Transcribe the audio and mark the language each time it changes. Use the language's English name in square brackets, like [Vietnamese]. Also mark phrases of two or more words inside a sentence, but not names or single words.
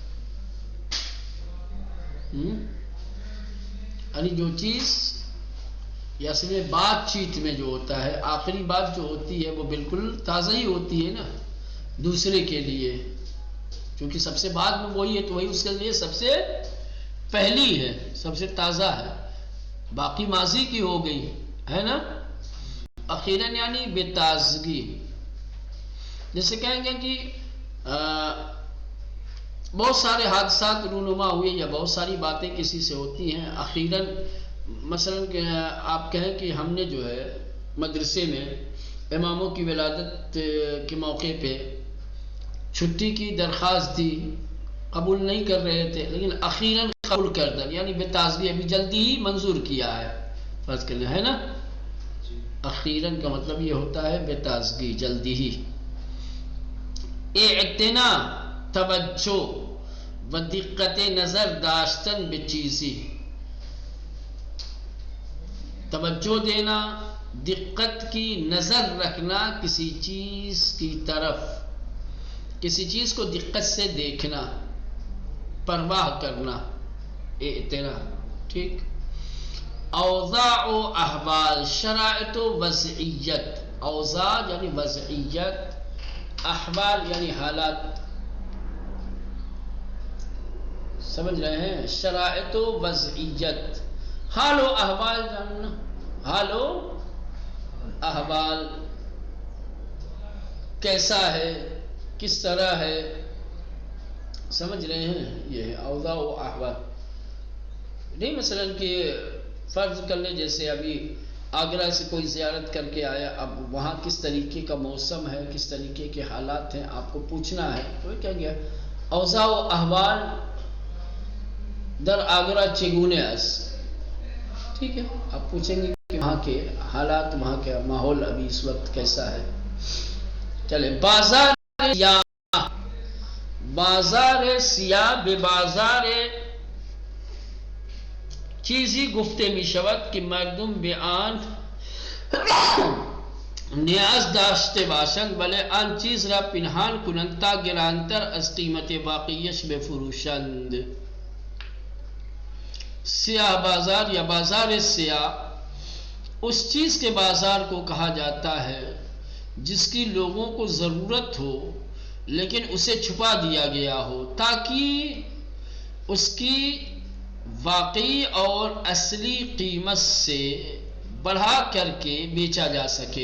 [Urdu] یعنی جو چیز یا اصل میں بات چیت میں جو ہوتا ہے، آخری بات جو ہوتی ہے وہ بالکل تازہ ہی ہوتی ہے نا دوسرے کے لیے، کیونکہ سب سے بعد میں وہی ہے تو وہی اس کے لیے سب سے پہلی ہے، سب سے تازہ ہے، باقی ماضی کی ہو گئی ہے نا. اخیراً یعنی [Persian] بے تازگی. [Urdu] جیسے کہیں گے کہ بہت سارے حادثات رونما ہوئے یا بہت ساری باتیں کسی سے ہوتی ہیں اخیراً. مثلا آپ کہیں کہ ہم نے جو ہے مدرسے میں اماموں کی ولادت کے موقع پہ چھٹی کی درخواست دی، قبول نہیں کر رہے تھے، لیکن اخیراً قبول کر دیں، یعنی [Persian] بے تازگی، [Urdu] ابھی جلدی ہی منظور کیا ہے. فرض کرنا ہے نا. اخیراً کا مطلب یہ ہوتا ہے [Persian] بے تازگی، [Urdu] جلدی ہی. [Persian] اعتنا توجہ و دقت نظر داشتن به چیزی، [Urdu] توجہ دینا، دقت کی نظر رکھنا کسی چیز کی طرف، کسی چیز کو دقت سے دیکھنا، پرواہ کرنا، اعتنا. ٹھیک. [Persian] اوضاع و احوال، شرائط و وضعیت. [Urdu] اوضاع یعنی وضعیت، احوال یعنی حالات. سمجھ رہے ہیں؟ [Persian] شرائط و وضعیت، [Urdu] حال و احوال جاننا، حال و احوال کیسا ہے، کس طرح ہے. سمجھ رہے ہیں؟ یہ ہے اوضاع و احوال. نہیں مثلا کہ فرض کر لیں جیسے ابھی آگرہ سے کوئی زیارت کر کے آیا، اب وہاں کس طریقے کا موسم ہے، کس طریقے کے حالات ہیں، آپ کو پوچھنا ہے. تو کیا گیا [Persian] اوضاع و احوال در آگرہ چگونے است. [Urdu] ٹھیک ہے، آپ پوچھیں گے کہ وہاں کے حالات، وہاں کا ماحول ابھی اس وقت کیسا ہے. چلے. [Persian] بازار سیاہ، بازار سیاہ به بازار چیزی گفته می شود که مردم به آن نیاز داشته باشند ولی آن چیز را پنهان کنند تا گرانتر از قیمت واقعیش بفروشند. [Urdu] سیاہ بازار یا بازار سیاہ اس چیز کے بازار کو کہا جاتا ہے جس کی لوگوں کو ضرورت ہو لیکن اسے چھپا دیا گیا ہو تاکہ اس کی واقعی اور اصلی قیمت سے بڑھا کر کے بیچا جا سکے.